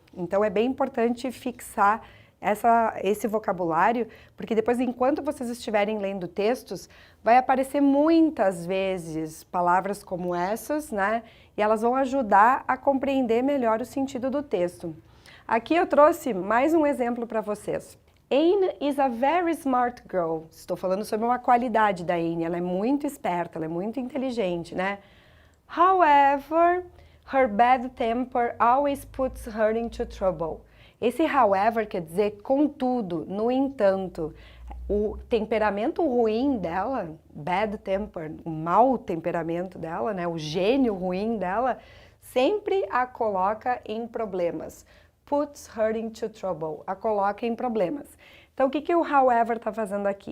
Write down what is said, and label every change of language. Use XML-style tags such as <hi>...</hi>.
<pt>Então é bem importante fixar esse vocabulário, porque depois, enquanto vocês estiverem lendo textos, vai aparecer muitas vezes palavras como essas, né? E elas vão ajudar a compreender melhor o sentido do texto. Aqui eu trouxe mais um exemplo para vocês.</pt> <en>Anne is a very smart girl.</en> <pt>Estou falando sobre uma qualidade da Anne, ela é muito esperta, ela é muito inteligente, né?</pt> <en>However, her bad temper always puts her into trouble.</en> <pt>Esse however quer dizer contudo, no entanto. O temperamento ruim dela,</pt> <en>bad temper,</en> <pt>o mau temperamento dela, né, o gênio ruim dela, sempre a coloca em problemas.</pt> <en>Puts her into trouble,</en> <pt>a coloca em problemas. Então, o que o however está fazendo aqui?</pt>